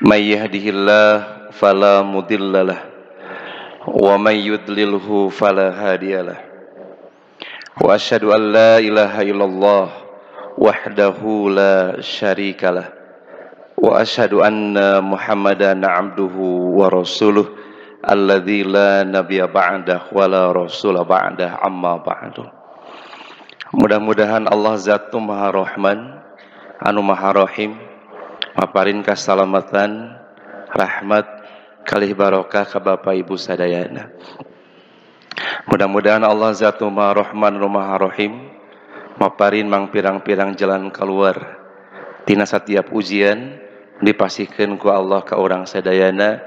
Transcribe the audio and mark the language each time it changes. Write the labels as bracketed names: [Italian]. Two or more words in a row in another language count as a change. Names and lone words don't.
[Arabic] من يهده الله فلا مضل له ومن يضلل فلا هادي له وأشهد أن لا إله إلا الله وحده لا شريك له وأشهد أن محمدا عبده ورسوله الذي لا نبي بعده ولا رسول بعده أما بعد. [Sundanese] Mudah-mudahan Allah Zat Maha Rahman anu Maha Rahim maparin kasalamatan rahmat kalih barokah ka Bapak Ibu sadayana. Mudah-mudahan Allah Zat Maha Rahman anu Maha Rahim maparin mang pirang-pirang jalan keluar tina setiap ujian dipasihkeun ku Allah ka urang sadayana.